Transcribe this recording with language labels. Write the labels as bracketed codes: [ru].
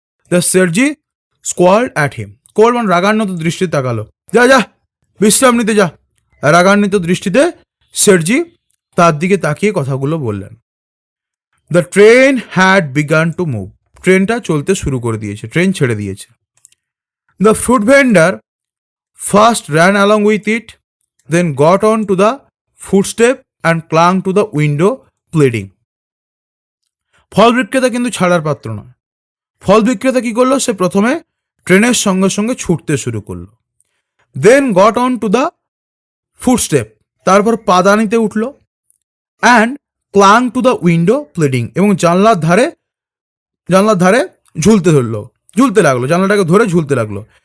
[en] the Sethji squalled at him, [bn] স্কোয়াল্ড মানে রাগান্বিত দৃষ্টিতে তাকালো, যা যা বিশ্রাম নিতে যা। রাগান্বিত দৃষ্টিতে শেঠজি তার দিকে তাকিয়ে কথাগুলো বললেন। [en] the train had begun to move, [bn] ট্রেনটা চলতে শুরু করে দিয়েছে, ট্রেন ছেড়ে দিয়েছে। [en] The fruit vendor first ran along with it, then got on to the footstep and clung to the window pleading. [bn] ফল বিক্রেতা কিন্তু ছাড়ার পাত্র নয়। ফল বিক্রেতা কি করলো, সে প্রথমে ট্রেনের সঙ্গে সঙ্গে ছুটতে শুরু করলো। [en] then got on to the footstep, [bn] তারপর পাদানিতে উঠলো। [en] and clung to the window pleading, [bn] এবং জানলার ধারে ঝুলতে লাগলো, জানলাটাকে ধরে ঝুলতে লাগলো।